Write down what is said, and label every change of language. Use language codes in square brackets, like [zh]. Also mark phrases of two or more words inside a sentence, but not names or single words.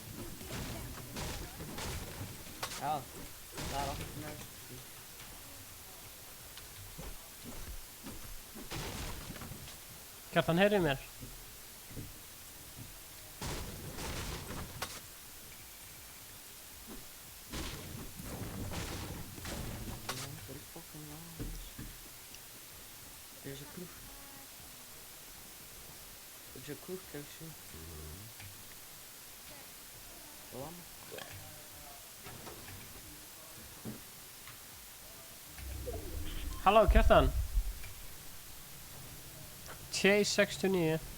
[is] Já, það er okkur með. Kjartan, heyri í mér. [en] There's a cook. There's a cook actually. [is] Halló, Kjartan. Chase 69.